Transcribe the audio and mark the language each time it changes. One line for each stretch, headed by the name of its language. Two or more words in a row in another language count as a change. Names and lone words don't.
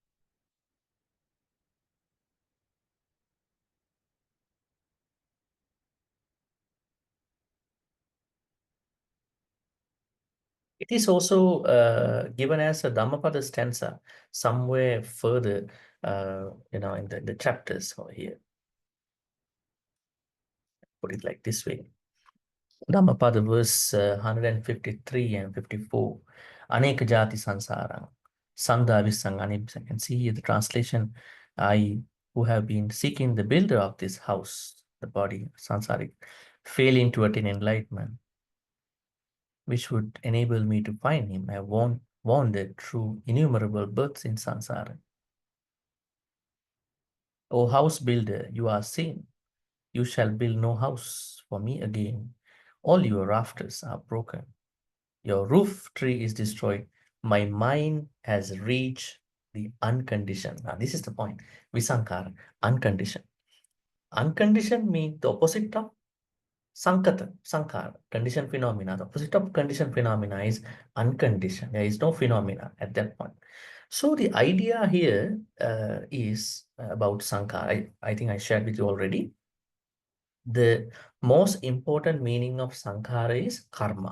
English: It is also given as a Dhammapada stanza somewhere further, in the chapters over here. Put it like this way. Dhammapada verse 153 and 54.
Pali: Aneka jati sansarang. Sandha visang anibisang.
English: And see here the translation. I, who have been seeking the builder of this house, the body, sansaric, failing to attain enlightenment, which would enable me to find him. I have wandered through innumerable births in sansara. O house builder, you are seen. You shall build no house for me again. All your rafters are broken. Your roof tree is destroyed. My mind has reached the unconditioned. Now, this is the point. Visankara, unconditioned. Unconditioned means the opposite of sankata, sankara, conditioned phenomena. The opposite of conditioned phenomena is unconditioned. There is no phenomena at that point. So the idea here is about sankara. I think I shared with you already. The most important meaning of sankhara is karma.